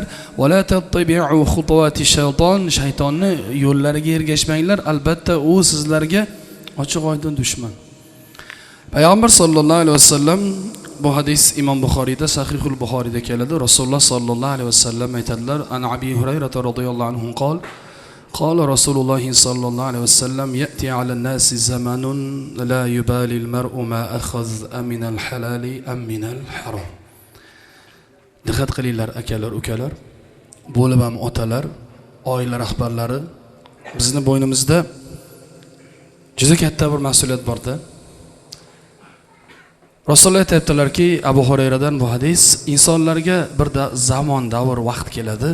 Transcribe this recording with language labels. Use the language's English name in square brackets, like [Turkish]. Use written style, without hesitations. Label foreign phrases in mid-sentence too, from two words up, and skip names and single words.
[Arabic] ولا تتبعوا خطوات الشيطان, [Uzbek] shaytonni yo'llariga ergashmanglar. Albatta u sizlarga ochiq-oydin dushman. Payg'ambar [Arabic] صلى الله عليه وسلم, [Uzbek] bu hadis Imom Buxoriyda, Sahihul Buxoriyda keladi. Rasululloh sollallohu alayhi vasallam aytadilar: [Arabic] "عن أبي هريرة رضي الله عنه قال قال رسول الله صلى الله عليه وسلم يأتي على الناس زمان لا يبالي المرء ما أخذ من الحلال أم من الحرام." [Uzbek] Diqqat qilinglar akalar, ukalar, bo'lib ham otalar, oila rahbarlari, bizning bo'ynimizda juda katta bir mas'uliyat borda. Rasululloh aytibdilarki, Abu Hurayradan bu hadis, insonlarga bir zamon, davr, vaqt keladi.